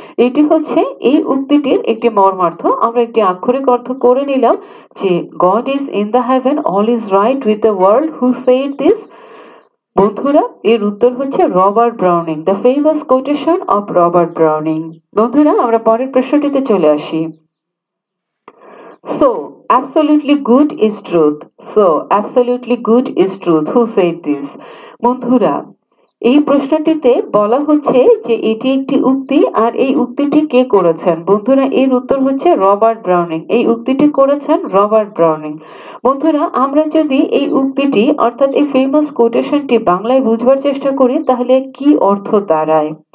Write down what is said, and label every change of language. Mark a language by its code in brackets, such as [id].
[bn] এটি হচ্ছে এই উক্তিটির একটি মর্মার্থ। আমরা একটি আক্ষরিক অর্থ করে নিলাম যে [en] God is in the heaven, all is right with the world, who said this? [bn] বন্ধুরা এর উত্তর হচ্ছে Robert Browning, [en] The famous quotation of Robert Browning. [bn] বন্ধুরা আমরা পরের প্রশ্নটিতে চলে আসি। [en] So absolutely good is truth. So absolutely good is truth. Who said this? [bn] বন্ধুরা এই প্রশ্নটিতে বলা হচ্ছে যে এটি একটি উক্তি, আর এই উক্তিটি কে করেছেন? বন্ধুরা এর উত্তর হচ্ছে রবার্ট ব্রাউনিং। এই উক্তিটি করেছেন রবার্ট ব্রাউনিং। বন্ধুরা আমরা যদি এই উক্তিটি অর্থাৎ এই ফেমাস কোটেশনটি বাংলায় বুঝবার চেষ্টা করি, তাহলে কি অর্থ দাঁড়ায়?